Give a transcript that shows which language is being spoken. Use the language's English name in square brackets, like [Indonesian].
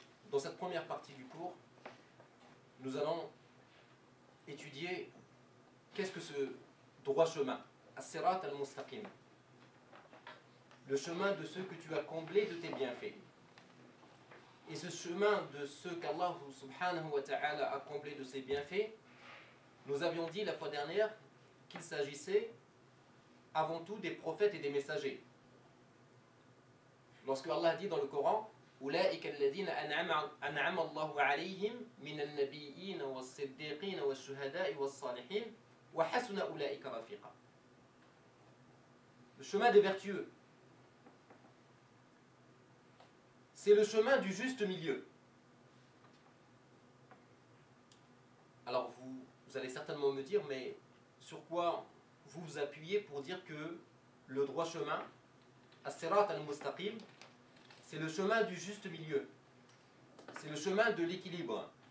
[French] Dans cette première partie du cours, nous allons étudier qu'est-ce que ce droit chemin, as-sirat al-mustaqim, le chemin de ceux que tu as comblés de tes bienfaits. Et ce chemin de ceux qu'Allah subhanahu wa ta'ala a comblés de ses bienfaits, nous avions dit la fois dernière qu'il s'agissait avant tout des prophètes et des messagers. Lorsque Allah dit dans le Coran, [Arabic] أولئك الذين أنعم الله عليهم من النبيين والصديقين والشهداء والصالحين وحسن أولئك رفيقا. [French] Le chemin des vertueux, c'est le chemin du juste milieu. Alors vous allez certainement me dire, mais sur quoi vous vous appuyez pour dire que le droit chemin, as-sirat al-mustaqim, c'est le chemin du juste milieu, c'est le chemin de l'équilibre.